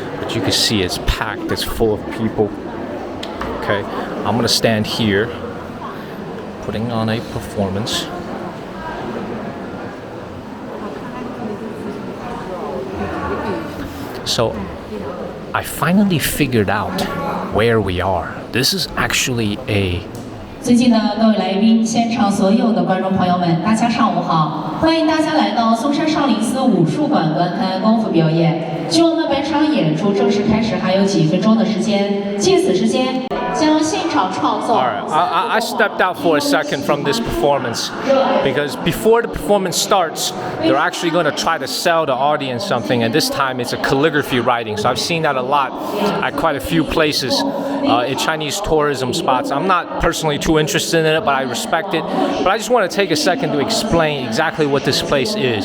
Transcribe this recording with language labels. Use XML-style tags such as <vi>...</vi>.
<en>But you can see it's packed. It's full of people. Okay, I'm going to stand here, putting on a performance. So I finally figured out where we are. This is actually a</en> <zh>尊敬的各位来宾，现场所有的观众朋友们，大家上午好！欢迎大家来到嵩山少林寺武术馆观看功夫表演。距我们本场演出正式开始还有几分钟的时间，借此时间将现场创作。</zh> <en>All right, I stepped out for a second from this performance because before the performance starts, they're actually going to try to sell the audience something, and this time it's a calligraphy writing. So I've seen that a lot at quite a few places. In Chinese tourism spots. I'm not personally too interested in it, but I respect it. But I just want to take a second to explain exactly what this place is.</en>